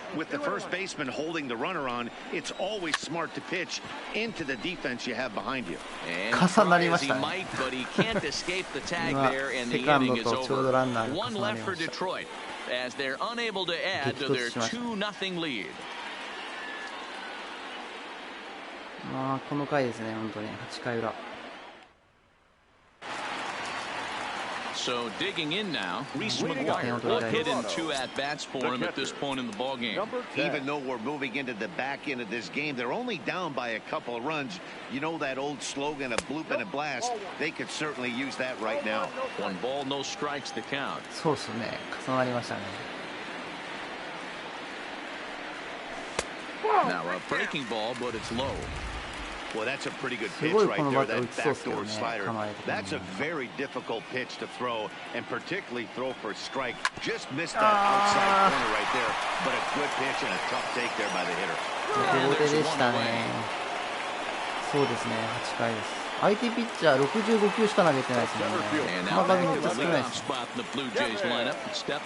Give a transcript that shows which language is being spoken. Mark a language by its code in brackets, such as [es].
[en] With the first baseman holding the runner on, it's always smart to pitch into the defense you have behind you. And try as he might, but he can't escape the tag there, and the inning is over. 1 left for Detroit as they're unable to add to their 2-0 lead. [ja] この回ですね、本当に8回裏。 [en] So digging in now, Reese McGuire will hit in 2 at-bats for him at this point in the ballgame. Even though we're moving into the back end of this game, they're only down by a couple of runs. You know that old slogan, a bloop and a blast. They could certainly use that right now. 1 ball, no strikes to count. [ja] そうですね、重なりましたね。 [en] Now a breaking ball, but it's low. Well, that's a pretty good pitch right there, that backdoor slider. That's a very difficult pitch to throw, and particularly throw for a strike. Just missed that outside corner right there, but a good pitch and a tough take there by the hitter. [ja] 手でしたね。そうですね、8回です。相手ピッチャー65球しか投げてないですね。球数めっちゃ少ないです。